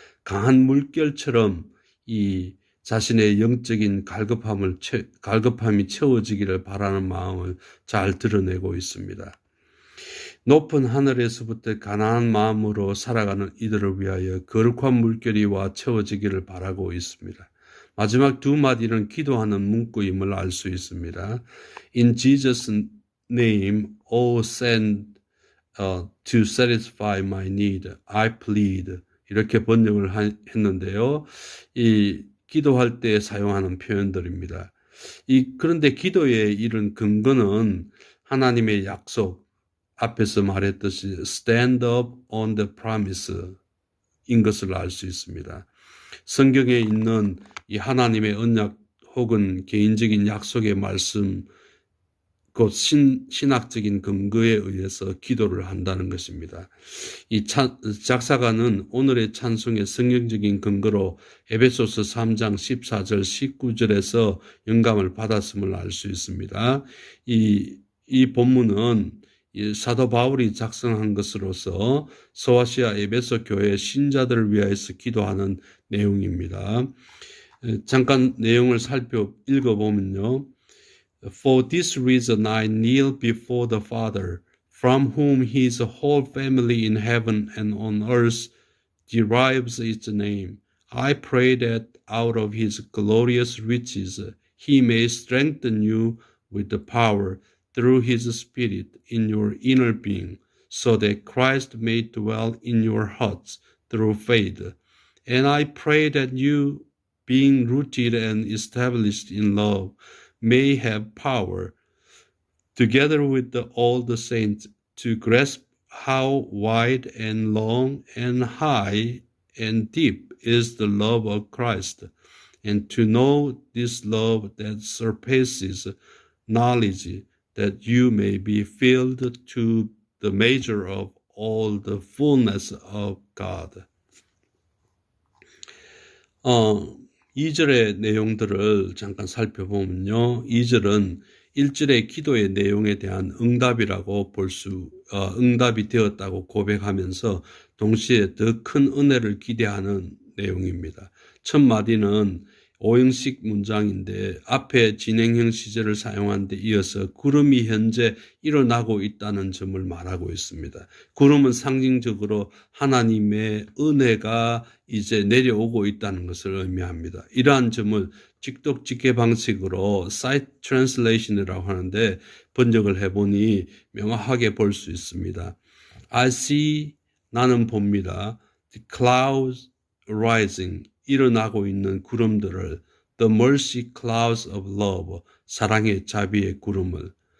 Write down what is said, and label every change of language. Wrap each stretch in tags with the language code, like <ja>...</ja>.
<ko>강한 물결처럼 이 자신의 영적인 갈급함이 채워지기를 바라는 마음을 잘 드러내고 있습니다. 높은 하늘에서부터 가난한 마음으로 살아가는 이들을 위하여 거룩한 물결이 와 채워지기를 바라고 있습니다. 마지막 두 마디는 기도하는 문구임을 알 수 있습니다.</ko> <en>In Jesus' name, oh send to satisfy my need, I plead.</en> <ko>이렇게 번역을 했는데요. 이 기도할 때 사용하는 표현들입니다. 그런데 기도의 이런 근거는 하나님의 약속, 앞에서 말했듯이</ko> <en>stand up on the promise</en> <ko>인 것을 알 수 있습니다. 성경에 있는 이 하나님의 언약 혹은 개인적인 약속의 말씀, 곧 신학적인 근거에 의해서 기도를 한다는 것입니다. 이 작사가는 오늘의 찬송의 성경적인 근거로 에베소서 3장 14절 19절에서 영감을 받았음을 알 수 있습니다. 이 본문은 사도 바울이 작성한 것으로서 소아시아 에베소 교회 신자들을 위하여서 기도하는 내용입니다. 잠깐 내용을 읽어보면요.</ko> <en>For this reason I kneel before the Father, from whom his whole family in heaven and on earth derives its name. I pray that out of his glorious riches he may strengthen you with the power through his Spirit in your inner being, so that Christ may dwell in your hearts through faith. And I pray that you, being rooted and established in love, may have power, together with all the saints, to grasp how wide and long and high and deep is the love of Christ, and to know this love that surpasses knowledge, that you may be filled to the measure of all the fullness of God.</en> <ko>2절의 내용들을 잠깐 살펴보면요. 2절은 1절의 기도의 내용에 대한 응답이라고 응답이 되었다고 고백하면서 동시에 더 큰 은혜를 기대하는 내용입니다. 첫 마디는 오형식 문장인데 앞에 진행형 시제를 사용한 데 이어서 구름이 현재 일어나고 있다는 점을 말하고 있습니다. 구름은 상징적으로 하나님의 은혜가 이제 내려오고 있다는 것을 의미합니다. 이러한 점을 직독직해 방식으로 Site Translation이라고 하는데 번역을 해보니 명확하게 볼 수 있습니다.</ko> <en>I see,</en> <ko>나는 봅니다.</ko> <en>The clouds rising,</en> <ko>일어나고 있는 구름들을,</ko> <en>the mercy clouds of love,</en> <ko>사랑의 자비의 구름을.</ko>